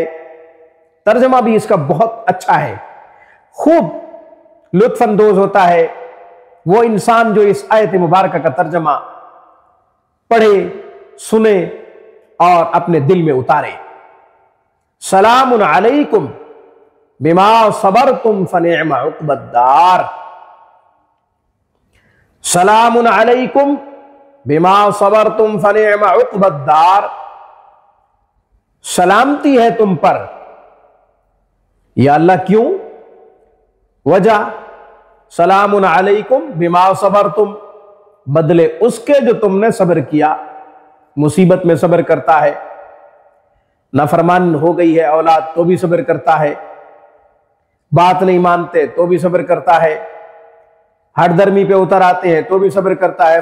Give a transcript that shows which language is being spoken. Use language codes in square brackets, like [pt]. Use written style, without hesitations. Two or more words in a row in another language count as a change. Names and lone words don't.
[hi] तर्जमा भी इसका बहुत अच्छा है, खूब लुत्फ अंदोज होता है वो इंसान जो इस आयत मुबारक का तर्जमा पढ़े, सुने और अपने दिल में उतारे। [ar] سلام عليكم بما صبرتم فنعم عقبى الدار. سلام عليكم بما صبرتم فنعم عقبى الدار. [hi] सलामती है तुम पर। या अल्लाह क्यों? [ar] वजह سلام عليكم بما صبرتم, [hi] बदले उसके जो तुमने सब्र किया। मुसीबत में सब्र करता है, नाफरमान हो गई है औलाद तो भी सब्र करता है, बात नहीं मानते तो भी सब्र करता है, हठधर्मी पे उतर आते हैं तो भी सब्र करता है।